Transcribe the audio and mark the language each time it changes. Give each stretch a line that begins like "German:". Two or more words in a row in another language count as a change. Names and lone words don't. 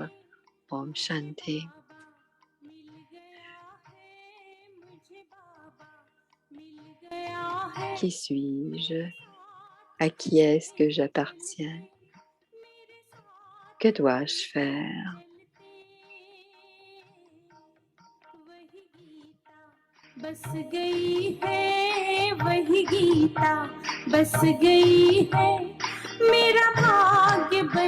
Hindi: Om Shanti.
French: Qui suis-je? À qui est-ce que j'appartiens? Que dois-je faire?
Hindi: बस गई है वही गीता बस गई है मेरा भाग्य बन